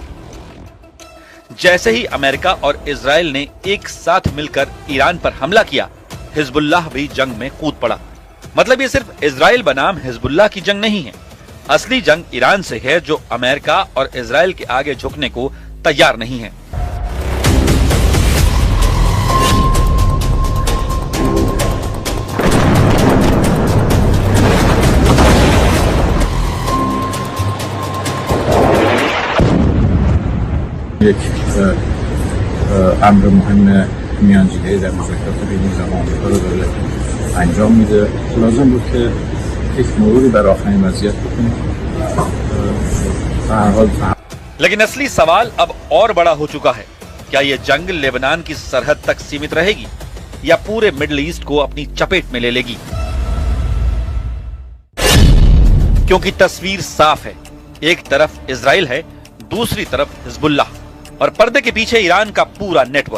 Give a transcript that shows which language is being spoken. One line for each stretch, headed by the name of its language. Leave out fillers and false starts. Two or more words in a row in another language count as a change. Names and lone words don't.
Hindi: जैसे ही अमेरिका और इजराइल ने एक साथ मिलकर ईरान पर हमला किया, हिजबुल्लाह भी जंग में कूद पड़ा। मतलब ये सिर्फ इजराइल बनाम हिजबुल्लाह की जंग नहीं है। असली जंग ईरान से है जो अमेरिका और इजराइल के आगे झुकने को तैयार नहीं है।
Persian: یک امر مهم میانجیگری در مذاکرات بین ایران و آمریکا رو داره انجام میده. لازم بود که یک مروری بر آخرین وضعیت بکنیم. در هر حال
Hindi: लेकिन असली सवाल अब और बड़ा हो चुका है। क्या यह जंग लेबनान की सरहद तक सीमित रहेगी या पूरे मिडिल ईस्ट को अपनी चपेट में ले लेगी? क्योंकि तस्वीर साफ है, एक तरफ इजराइल है, दूसरी तरफ हिजबुल्लाह और पर्दे के पीछे ईरान का पूरा नेटवर्क।